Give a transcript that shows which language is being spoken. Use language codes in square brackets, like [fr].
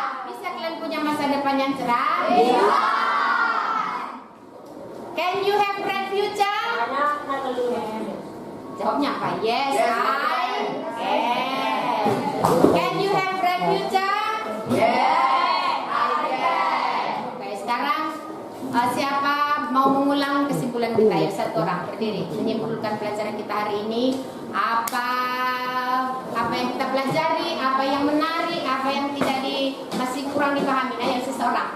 [id] Bisa kalian punya masa depan yang cerah? Bisa. [en] Can you have bright future? [id] Jawabnya apa? [en] Yes, I can. Can you have bright future? Yes, I can. [id] Oke, sekarang siapa mau mengulang kesimpulan kita ya? Satu orang berdiri menyimpulkan pelajaran kita hari ini. Apa yang kita pelajari, apa yang menarik, apa yang tidak masih kurang dipahami yang seseorang.